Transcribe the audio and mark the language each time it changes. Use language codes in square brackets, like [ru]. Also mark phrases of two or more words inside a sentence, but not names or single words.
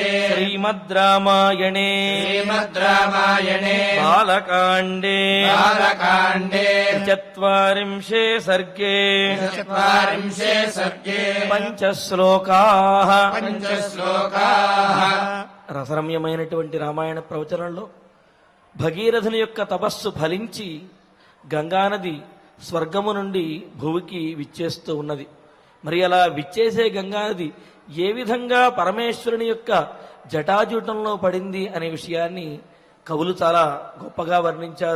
[sa] శ్రీమద్ రామాయణే श्रीमद्रामायणे బాలకాండే बालकाण्डे చత్వారింశే సర్గే 40 सर्गे పంచశ్లోకాః पञ्चश्लोकाः [te] రసరమ్యమైనటువంటి రామాయణ ప్రవచనంలో భగీరథుని యొక్క తపస్సు ఫలించి గంగానది స్వర్గము నుండి భూమికి విచ్చేస్తూ ఉన్నది. మరి అలా విచ్చేసే గంగానది ఏ విధంగా పరమేశ్వరుని యొక్క జటాజూటంలో పడింది అనే విషయాన్ని కవులు చాలా గొప్పగా వర్ణించారు.